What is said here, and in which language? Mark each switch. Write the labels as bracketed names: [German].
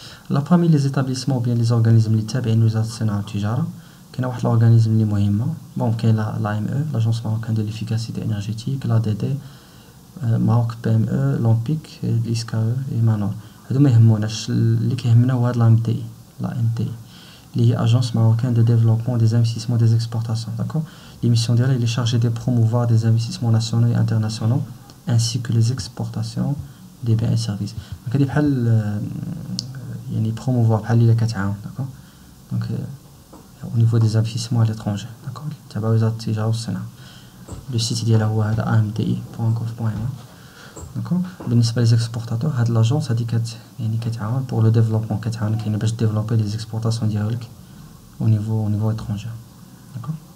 [French] Alors parmi les établissements ou bien les organismes [Arabic] اللي تابعين لوزارة الصناعة والتجارة, [French] كاين واحد l'organisme [Arabic] اللي مهمة, [French] bon كاين l'AME, l'agence marocaine de l'efficacité énergétique, l'ADD, Maroc PME, l'OMPIC, l'ISCAE et Manor. [Arabic] هادو ما يهموناش, اللي كيهمنا هو هاد l'AMTI, اللي هي [French] agence marocaine de développement des investissements des exportations, [Arabic] d'accord. [French] L'émission [Arabic] ديالها [French] elle est chargée de promouvoir des investissements nationaux et internationaux ainsi que les exportations des biens et services. [Arabic] Donc هادي بحال يعني promouvoir بحال اللي كتعاون, d'accord. [French] Donc au niveau des investissements à l'étranger, d'accord, [Arabic] تبع وزارة التجارة والصناعة. [French] Le site [Arabic] ديالها هو هذا [French] amti.gov.ma, d'accord. [Arabic] بالنسبة [French] les exportateurs, [Arabic] هاد l'agence هادي يعني كتعاون [French] pour le développement, [Arabic] كتعاون كاينه باش [French] développer les exportations [Arabic] ديالك [French] au niveau étranger, d'accord.